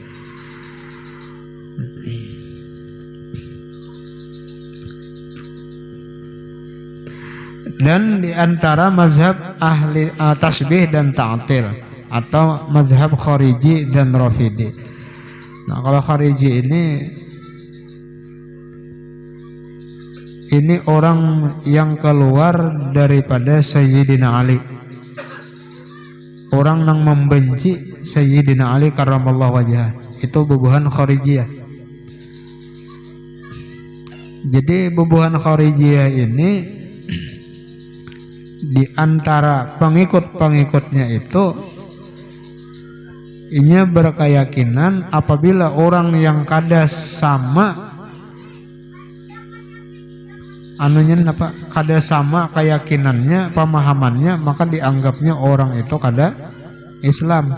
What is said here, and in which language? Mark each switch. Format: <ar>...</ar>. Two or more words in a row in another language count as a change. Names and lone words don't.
<id>Dan diantara mazhab ahli tasbih dan ta'til atau mazhab Khariji dan Rafidhi. Nah, kalau Khariji ini orang yang keluar daripada Sayyidina Ali, orang yang membenci Sayyidina Ali</id> <ar>كرم الله وجهه.</ar> <bjn>Itu bubuhan Kharijiyah. Jadi bubuhan Kharijiyah ini di antara pengikut-pengikutnya itu Inya berkeyakinan apabila orang yang kada sama anunya apa kada sama keyakinannya, pemahamannya, maka dianggapnya orang itu kada Islam.</bjn>